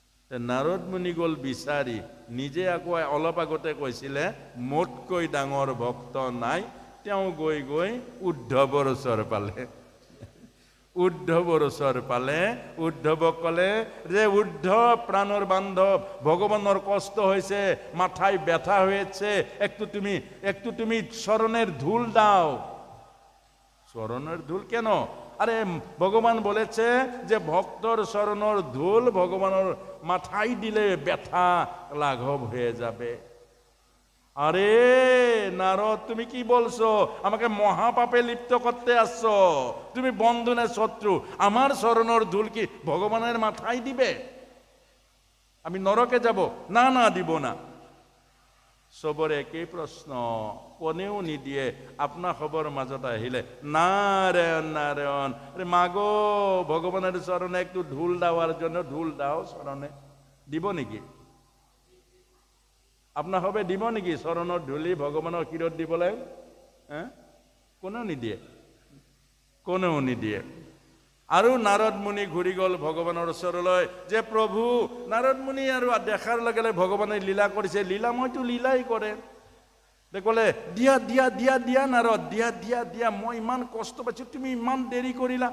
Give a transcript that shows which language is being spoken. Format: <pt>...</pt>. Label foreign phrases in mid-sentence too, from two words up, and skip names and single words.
<as>নাৰদ মুনি গ'ল বিচাৰি, নিজে আকৌ অলপ আগতে কৈছিলে মোতকৈ ডাঙৰ ভক্ত নাই। তেওঁ গৈ গৈ উদ্ধৱৰ ওচৰ পালে। উদ্ধৱৰ ওচৰ পালে, উদ্ধৱক ক'লে যে উদ্ধৱ প্ৰাণৰ বান্ধৱ,</as> <bn>ভগৱানৰ কষ্ট হয়েছে, মাথায় ব্যথা হয়েছে, একটু তুমি চরণের ধুল দাও। চরণের ধুল কেন? আরে ভগবান বলেছে যে ভক্তর চরণের ধুল ভগবানের মাথায় দিলে ব্যথা লাঘব হয়ে যাবে। আরে নারদ, তুমি কি বলছো? আমাকে মহাপাপে লিপ্ত করতে আসছো। তুমি বন্ধু না শত্রু? আমার শরণের ধুল কি ভগবানের মাথায় দিবে? আমি নরকে যাব? না না, দিব না। সবরে একই প্রশ্ন,</bn> <as>কোনেও নিদিয়ে।</as> <bn>আপনার খবর</bn> <as>মাজত আহিলে</as> <bn>নারায়ণ নারায়ণ, মাগো ভগবানের চরণে একটু ধুল দেওয়ার জন্য ধুল দাও চরণে। দিব নাকি? আপনার হবে দিব নাকি চরণের ধুলি ভগবানের ক্ষীরত দিবলে? হ্যাঁ,</bn> <as>কোনেও নিদিয়ে, কোনেও নিদিয়ে। আৰু নাৰদ মুনি ঘূৰি গ'ল ভগৱানৰ ওচৰলৈ যে প্ৰভু, নাৰদ মুনি আৰু দেখাৰ লগে লগে ভগৱানে লীলা কৰিছে। লীলাময়তো লীলাই কৰে। ক'লে দিয়া দিয়া দিয়া দিয়া নাৰদ, দিয়া দিয়া দিয়া, মই ইমান কষ্ট পাইছো, তুমি ইমান দেৰি কৰিলা।</as>